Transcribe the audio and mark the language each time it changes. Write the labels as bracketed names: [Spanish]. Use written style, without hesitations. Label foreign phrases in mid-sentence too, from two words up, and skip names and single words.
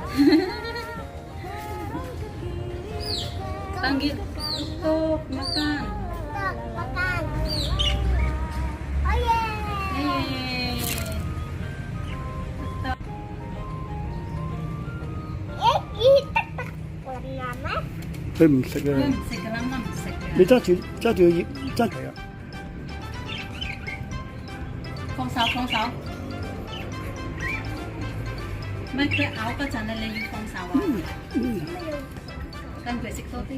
[Indonesian] Panggil untuk makan. [English] Stop, makan. Oh yeah. Yeay. [Indonesian] Kita tak warna apa? [Cantonese] 佢唔食啊！食噶啦，乜唔食嘅？你揸住個葉揸住啊！放手放手，唔係佢咬嗰陣咧，你要放手啊！跟佢食多啲。